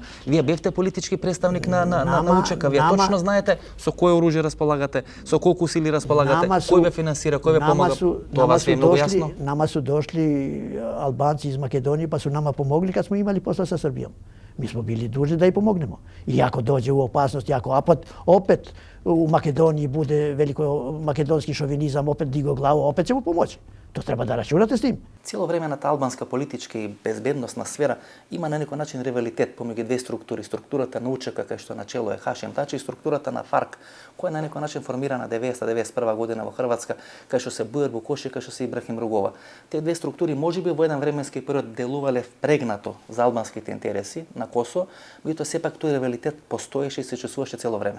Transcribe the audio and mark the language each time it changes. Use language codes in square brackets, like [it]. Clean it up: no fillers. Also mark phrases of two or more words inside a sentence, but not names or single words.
[mk] Вие бевте политички представник на УЧК. Вие точно знаете со кое оружје располагате, со колку сили располагате, кој ве финансира, кој ве помага. Тоа вас е многу јасно. [sr] Нама су дошли албанци из Македонија, па су нама помогли кад смо имали посла со Србија. Ми смо били должни да ја помогнемо. И ако доđe у опасност, ако опет у Македонiji bude veliko makedonski šovinizam, opet digo glavu, opet će mu pomoći. To treba da računate s tim. [mk] Цело времената албанска политичка и безбедносна сфера има на некој начин ривалитет помеѓу две структури. Структурата на УЧК, кај што начело е Хашем Тачи, и структурата на ФАРК, која на некој начин формирана 90-91 година во Хрватска, кај што се Бујар Букоши, кај што се Ибрахим Ругова. Тие две структури можеби во еден временски период делувале впрегнато за албанските интереси на Косово, меѓутоа сепак тој ривалитет постоеше и се чувствуваше цело време.